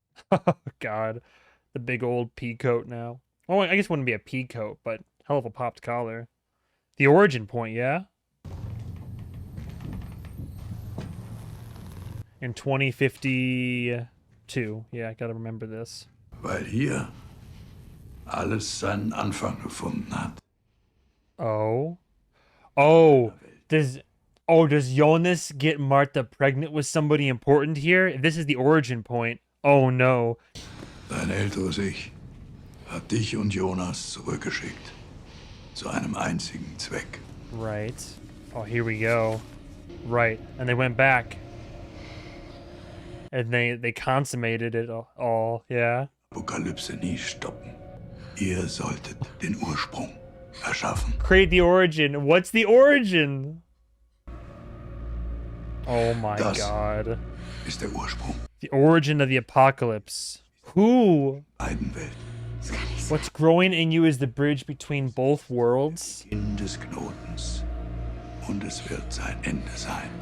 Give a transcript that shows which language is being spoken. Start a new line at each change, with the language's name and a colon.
English: Oh, God. The big old pea coat now. Oh, I guess it wouldn't be a pea coat, but hell of a popped collar. The origin point, yeah? In 2052. Yeah, I gotta remember this.
German: Weil hier alles seinen Anfang gefunden hat.
English: Oh. Does Jonas get Martha pregnant with somebody important here? If this is the origin point, oh no.
German: Dein älteres Ich hat dich und Jonas zurückgeschickt. zu einem einzigen Zweck.
English: Right. Oh, here we go. Right. And they went back. And they consummated it all. Yeah.
German: Apokalypse nie stoppen. Ihr solltet den Ursprung erschaffen.
English: Create the origin. What's the origin? Oh my God.
German: Ist der Ursprung.
English: The origin of the apocalypse. Who?
German: Beiden Welten.
English: What's growing in you is the bridge between both worlds.
German: In des Knotens. Und es wird sein Ende sein.